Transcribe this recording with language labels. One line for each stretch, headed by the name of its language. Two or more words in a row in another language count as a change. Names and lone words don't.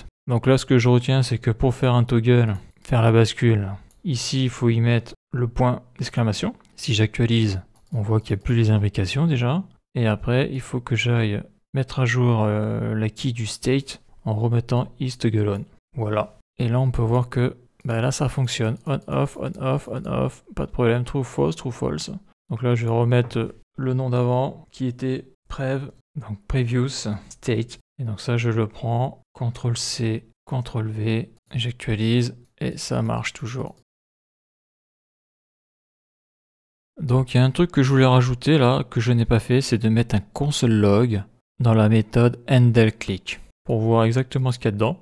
French: Donc là ce que je retiens, c'est que pour faire un toggle, faire la bascule, ici il faut y mettre le point d'exclamation. Si j'actualise, on voit qu'il n'y a plus les imbrications déjà. Et après, il faut que j'aille mettre à jour la key du state en remettant is toggle on. Voilà. Et là on peut voir que là ça fonctionne.
English: On off, on off, on off.
French: Pas de problème.
English: True false, true false.
French: Donc là je vais remettre le nom d'avant qui était prev. Donc
English: previous state.
French: Et donc ça je le prends. CTRL C, CTRL V. J'actualise et ça marche toujours. Donc il y a un truc que je voulais rajouter là, que je n'ai pas fait, c'est de mettre un console log dans la méthode handleClick pour voir exactement ce qu'il y a dedans.